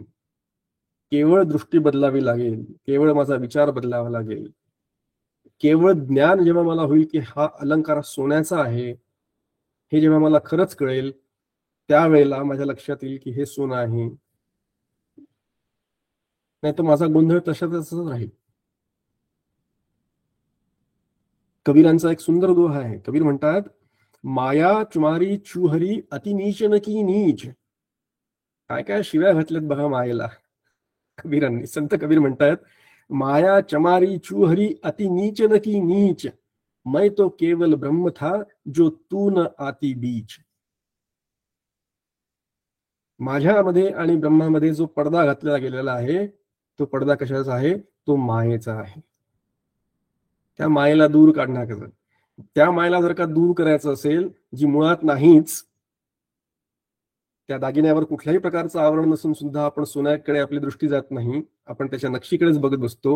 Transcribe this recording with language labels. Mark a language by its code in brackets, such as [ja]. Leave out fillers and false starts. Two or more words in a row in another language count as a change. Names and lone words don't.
[mr] केवळ दृष्टी बदलावी लागेल, केवळ माझा विचार बदलावा लागेल, केवळ ज्ञान जेव्हा मला होईल की हा अलंकार सोन्याचा आहे, हे जेव्हा मला खरंच कळेल, त्यावेळेला माझ्या लक्षात येईल की हे सोनं आहे. नाही तर माझा गोंधळ तशाच राहील. कबीरांचा एक सुंदर दोहा आहे. कबीर म्हणतात, [hi] माया चुमारी चुहरी अति नीच न की नीच. [mr] काय काय शिव्या घातल्यात बघा मायेला कबीरांनी. संत कबीर म्हणतात, [hi] माया चमारी चूहरी अति नीच न की नीच, मैं तो केवल ब्रह्म था जो तू न आती बीच. [mr] माझ्यामध्ये आणि ब्रह्मामध्ये जो पडदा घातलेला गेलेला आहे, तो पडदा कशाचा आहे? तो मायेचा आहे. त्या मायेला दूर काढण्याकरता, त्या मायेला जर का दूर करायचं असेल, जी मुळात नाहीच, त्या दागिन्यावर कुठल्याही प्रकारचं आवरण नसून सुद्धा आपण सोन्याकडे आपली दृष्टी जात नाही, आपण त्याच्या नक्षीकडेच बघत बसतो.